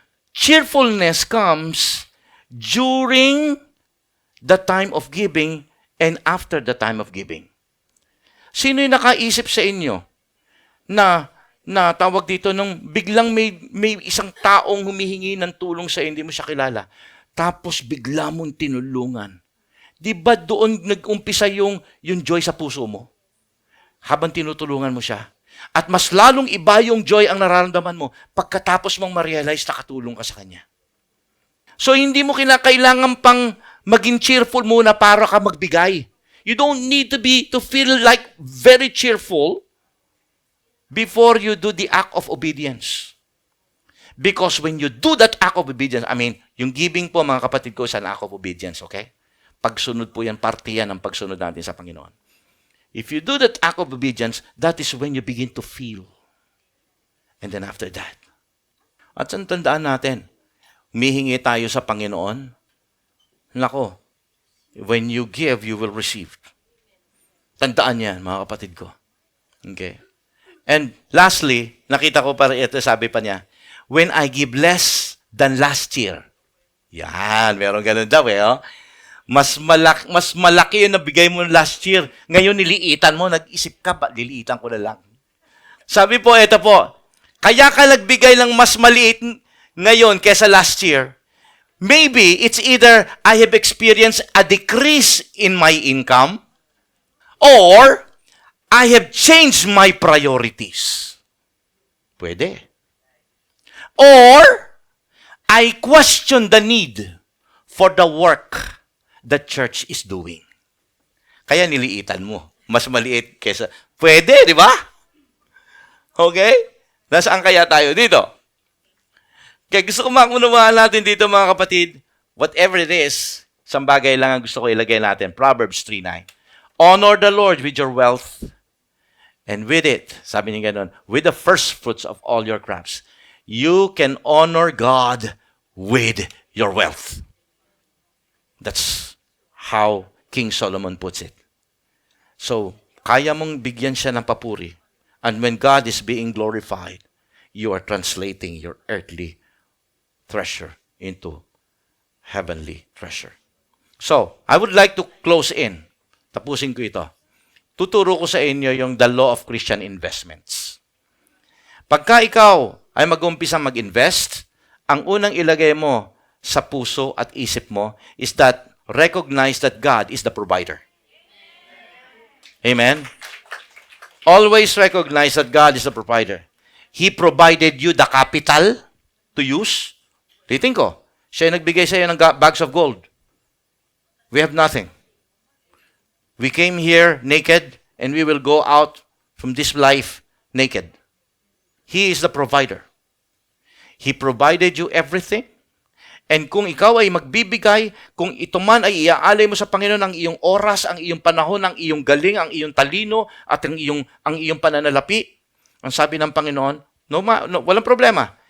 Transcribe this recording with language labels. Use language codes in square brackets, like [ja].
[en] Cheerfulness comes during the time of giving and after the time of giving. [tl] Sino yung nakaisip sa inyo na tawag dito nung biglang may isang taong humihingi ng tulong sa hindi mo siya kilala, tapos bigla mong tinulungan? Di ba doon nag-umpisa yung joy sa puso mo? Habang tinutulungan mo siya. At mas lalong iba yung joy ang nararamdaman mo pagkatapos mong ma-realize na katulong ka sa kanya. So hindi mo kailangan pang maging cheerful muna para ka magbigay. [en] You don't need to feel like very cheerful before you do the act of obedience. Because when you do that act of obedience, [tl] yung giving po mga kapatid ko [en] is an act of obedience, okay? [tl] Pagsunod po yan, parte yan ng pagsunod natin sa Panginoon. [en] If you do that act of obedience, that is when you begin to feel. And then after that. [tl] At tandaan natin, humihingi tayo sa Panginoon. [en] Nako, when you give, you will receive. [tl] Tandaan yan, mga kapatid ko. [en] Okay? And lastly, [tl] nakita ko pa ito, sabi pa niya, [en] when I give less than last year. [tl] Yan, meron ganun daw Mas malaki yung nabigay mo last year. Ngayon niliitan mo, nag-isip ka ba, liliitan ko na lang. Sabi po, ito po, kaya ka nagbigay ng mas maliit ngayon kesa last year. [en] Maybe it's either I have experienced a decrease in my income or I have changed my priorities. [tl] Pwede. [en] Or I question the need for the work the church is doing. [tl] Kaya niliitan mo. Mas maliit kesa... Pwede, di ba? Okay? Nasaan kaya tayo dito? Kaya gusto ko makunawaan natin dito mga kapatid, [en] whatever it is, [tl] isang bagay lang ang gusto ko ilagay natin. [en] Proverbs 3:9. Honor the Lord with your wealth, and with it, [tl] sabi niya ganun, [en] with the first fruits of all your crops, you can honor God with your wealth. That's how King Solomon puts it. [tl] So, kaya mong bigyan siya ng papuri. [en] And when God is being glorified, you are translating your earthly treasure into heavenly treasure. So, I would like to close in. [tl] Tapusin ko ito. Tuturo ko sa inyo yung [en] the law of Christian investments. [tl] Pagka ikaw ay mag-umpisa mag-invest, ang unang ilagay mo sa puso at isip mo is that [en] recognize that God is the provider. [tl] Amen? [en] Always recognize that God is the provider. He provided you the capital to use. [tl] Titing ko, siya yung nagbigay sa iyo ng [en] bags of gold. We have nothing. We came here naked and we will go out from this life naked. He is the provider. He provided you everything. [tl] And kung ikaw ay magbibigay, kung ito man ay iaalay mo sa Panginoon ang iyong oras, ang iyong panahon, ang iyong galing, ang iyong talino, at ang iyong pananalapi, ang sabi ng Panginoon, no, walang problema.